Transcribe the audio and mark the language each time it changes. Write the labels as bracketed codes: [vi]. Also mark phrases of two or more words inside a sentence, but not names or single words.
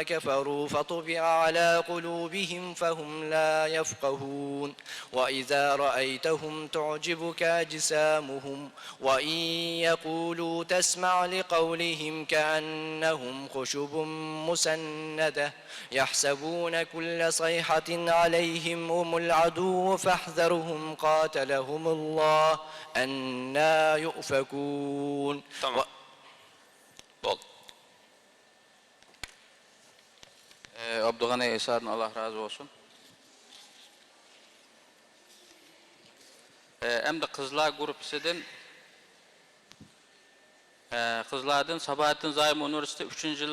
[ar] كفروا فطبع على قلوبهم فهم لا يفقهون وإذا رأيتهم تعجبك أجسامهم وإن يقولوا تسمع لقولهم كأنهم خشب مسندة يحسبون كل صيحة عليهم هم العدو فاحذرهم قاتلهم الله أنى يؤفكون. [tr] Tamam. Bol. Abdülgani Esa'dan Allah razı olsun. Hem de kızlar grupisinden kızlardan Sabahattin Zaim Üniversitesi 3.